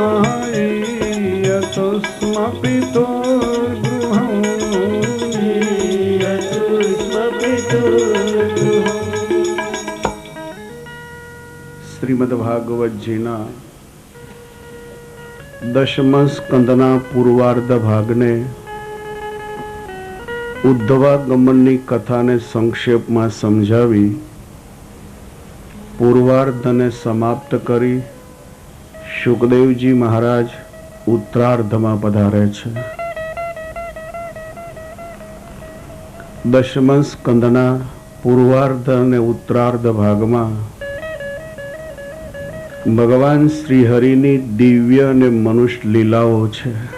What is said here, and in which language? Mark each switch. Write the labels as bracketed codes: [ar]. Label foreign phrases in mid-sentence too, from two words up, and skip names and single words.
[sa] ईयतो स्म पितुर्गृहम्। ईयतो स्म पितुर्गृहम्। [gu] શ્રીમદ્ભાગવત જીના દશમ સ્કંદના પૂર્વાર્ધ ભાગને ઉદ્ધવાગમનની કથાને સંક્ષેપમાં સમજાવી પૂર્વાર્ધને સમાપ્ત કરી સુખદેવજી મહારાજ ઉત્તરાર્ધમાં પધારે છે। દશમ સ્કંદના પૂર્વાર્ધ અને ઉત્તરાર્ધ ભાગમાં ભગવાન શ્રીહરિની દિવ્ય અને મનુષ્ય લીલાઓ છે।